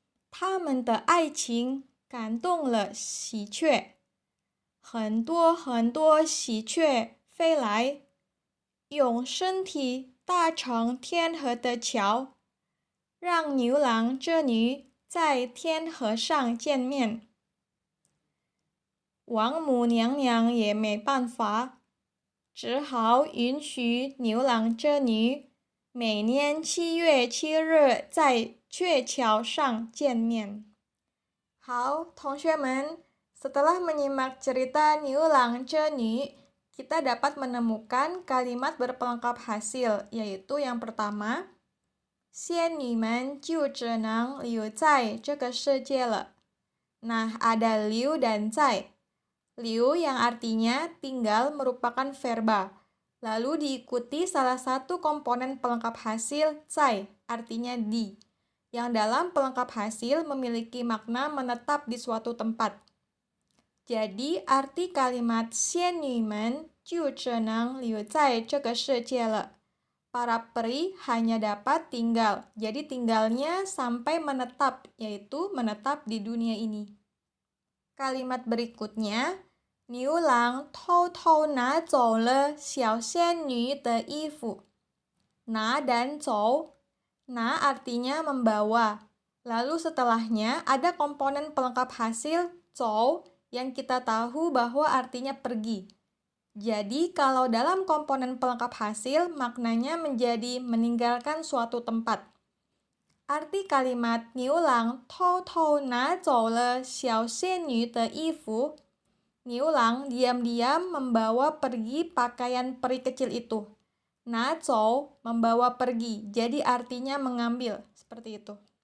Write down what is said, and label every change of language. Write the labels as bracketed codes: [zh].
[zh] 他们的爱情感动了喜鹊，很多很多喜鹊飞来，用身体搭成天河的桥，让牛郎织女在天河上见面。王母娘娘也没办法，只好允许牛郎织女每年7月7日在鹊桥上见面。好，同学们， [id] setelah menyimak cerita Niulang Cenyu, kita dapat menemukan kalimat berpelengkap hasil, yaitu yang pertama, [zh] 仙女们就只能留在这个世界了。 [id] Nah, ada liu dan zai. Liu yang artinya tinggal merupakan verba, lalu diikuti salah satu komponen pelengkap hasil zai, artinya di, yang dalam pelengkap hasil memiliki makna menetap di suatu tempat. Jadi, arti kalimat [zh] 仙女们就只能留在这个世界了. [id] Para peri hanya dapat tinggal, jadi tinggalnya sampai menetap, yaitu menetap di dunia ini. Kalimat berikutnya, [zh] 牛郎偷偷拿走了小仙女的衣服. [id] Na dan zhou. Na artinya membawa. Lalu setelahnya ada komponen pelengkap hasil zhou yang kita tahu bahwa artinya pergi. Jadi kalau dalam komponen pelengkap hasil maknanya menjadi meninggalkan suatu tempat. Arti kalimat [zh] 牛郎偷偷拿走了小仙女的衣服. [id] Niulang diam-diam membawa pergi pakaian peri kecil itu. Na zhou membawa pergi, jadi artinya mengambil, seperti itu.